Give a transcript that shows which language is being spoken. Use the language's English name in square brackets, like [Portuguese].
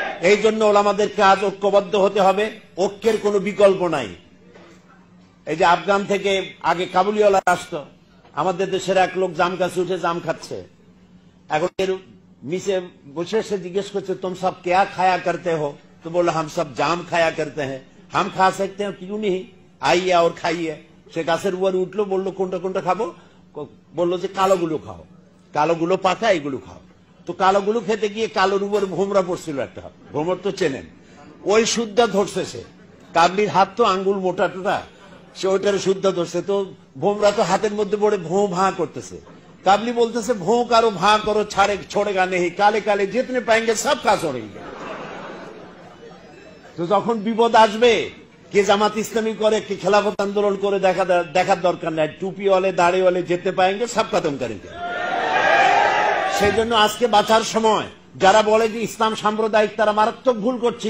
[Bangla] এই জন্য ওলামাদেরকে আজ ঐক্যবদ্ধ হতে হবে। ঐক্যের কোনো বিকল্প নাই। এই যে আফগান থেকে আগে কাবুলিওয়ালা আসতো, আমাদের দেশের এক লোক জাম গাছে উঠে জাম খাচ্ছে। এখন এর নিচে বসে এসে জিজ্ঞেস করছে, [Hindi] तुम सब क्या खाया करते हो? तो बोला हम सब जाम खाया करते हैं। हम खा सकते हैं, क्यों नहीं, आइए और खाइए। [Bangla] সে গাছের উপর উঠলো, বললো কোনটা কোনটা খাবো? বললো যে কালোগুলো খাও, কালোগুলো পাকা, এগুলো খাও। তো কালোগুলো খেতে গিয়ে কালোর উপর ভোমরা পড়ছিল একটা। ভোমর তো চেনেন, ওই শুদ্ধা ধরছে সে। কাবলির হাত তো আঙ্গুল মোটা টোটা, সে ওইটার শুদ্ধা ধরছে। তো ভোমরা তো হাতের মধ্যে পড়ে ভোঁ ভাঁ করতেছে। কাবলি বলতেছে ভোঁ কারো ভাঁ করো, [Hindi] छोड़ेगा नहीं, काले काले जितने पाएंगे सब खा छोड़ेंगे। [Bangla] তো যখন বিপদ আসবে, কে জামাত ইসলামী করে, কে খেলাফত আন্দোলন করে, দেখার দরকার নাই। টুপিওয়ালে দাড়িওয়ালে যেতে পাएंगे সব খতম করেंगे। সেই জন্য আজকে বাঁচার সময় যারা বলে যে ইসলাম সাম্প্রদায়িক, তারা মারাত্মক ভুল করছে।